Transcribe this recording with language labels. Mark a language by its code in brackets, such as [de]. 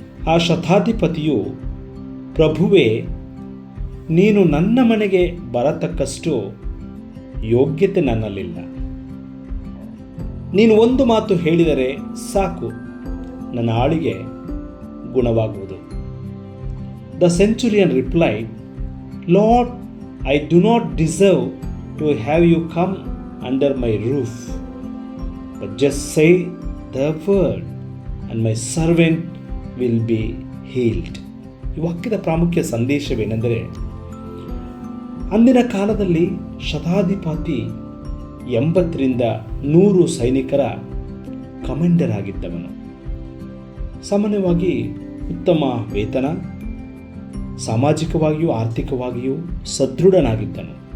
[kn] ಆ ಶತಾಧಿಪತಿಯು, ಪ್ರಭುವೇ, ನೀನು ನನ್ನ ಮನೆಗೆ ಬರತಕ್ಕಷ್ಟು ಯೋಗ್ಯತೆ ನನ್ನಲ್ಲಿಲ್ಲ. ನೀನು ಒಂದು ಮಾತು ಹೇಳಿದರೆ ಸಾಕು, ನನ್ನ ಆಳಿಗೆ ಗುಣವಾಗುವುದು. [en] The centurion replied, Lord, I do not deserve to have you come under my roof, but just say the word and my servant will be healed. [kn] ಈ ವಾಕ್ಯದ ಪ್ರಾಮುಖ್ಯ ಸಂದೇಶವೇನೆಂದರೆ, ಅಂದಿನ ಕಾಲದಲ್ಲಿ ಶತಾಧಿಪತಿ 80ರಿಂದ 100 ಸೈನಿಕರ ಕಮಾಂಡರ್ ಆಗಿದ್ದವನು. ಸಾಮಾನ್ಯವಾಗಿ ಉತ್ತಮ ವೇತನ, ಸಾಮಾಜಿಕವಾಗಿಯೂ ಆರ್ಥಿಕವಾಗಿಯೂ ಸದೃಢನಾಗಿದ್ದನು.